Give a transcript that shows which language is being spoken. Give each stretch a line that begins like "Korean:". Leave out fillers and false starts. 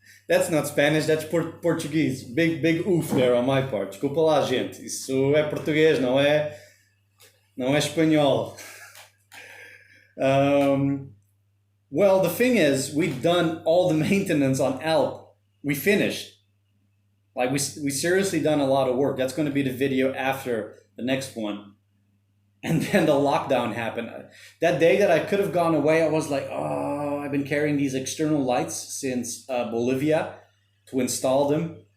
English: That's not Spanish, that's Portuguese. Big oof there on my part.
Portuguese: Desculpa lá, gente. Isso é português, não é espanhol.
English: Well, the thing is, we've done all the maintenance on Alp. We finished. Like we seriously done a lot of work. That's going to be the video after the next one. And then the lockdown happened. That day that I could have gone away, I was like, oh, I've been carrying these external lights since Bolivia to install them.